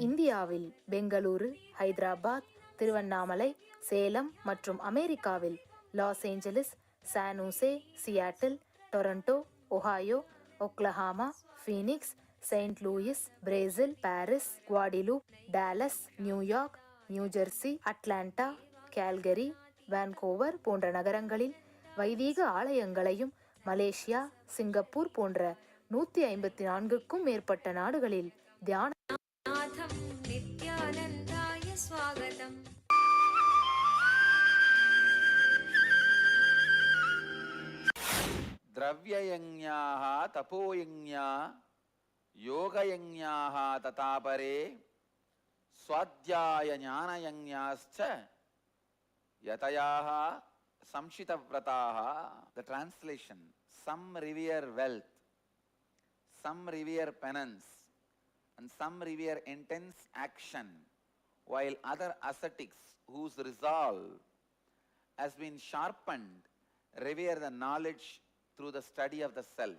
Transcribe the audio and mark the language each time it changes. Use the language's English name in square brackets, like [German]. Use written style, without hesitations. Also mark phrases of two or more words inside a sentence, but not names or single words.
[Tamil] இந்தியாவில் பெங்களூரு, ஹைதராபாத், திருவண்ணாமலை, சேலம் மற்றும் அமெரிக்காவில் லாஸ் ஏஞ்சலிஸ், சானூசே, சியாட்டில், டொரண்டோ, ஒஹாயோ, ஒக்லஹாமா, ஃபீனிக்ஸ், செயின்ட் லூயிஸ், பிரேசில், பாரிஸ், குவாடிலூப், டாலஸ், நியூயார்க், நியூஜெர்சி, அட்லாண்டா, கால்கரி, வான்கோவர் போன்ற நகரங்களில் வைதீக ஆலயங்களையும், மலேசியா, சிங்கப்பூர் போன்ற 154க்கும் மேற்பட்ட நாடுகளில் தியான [Sanskrit] नित्यानन्दाय स्वागतम्. द्रव्ययज्ञाः तपोयज्ञा योगयज्ञाः तथा परे स्वाध्याय ज्ञानयज्ञाश्च यतयाः संशितव्रताः. [English] The translation: some revere wealth, some revere penance, and some revere intense action, while other ascetics whose resolve has been sharpened revere the knowledge through the study of the self.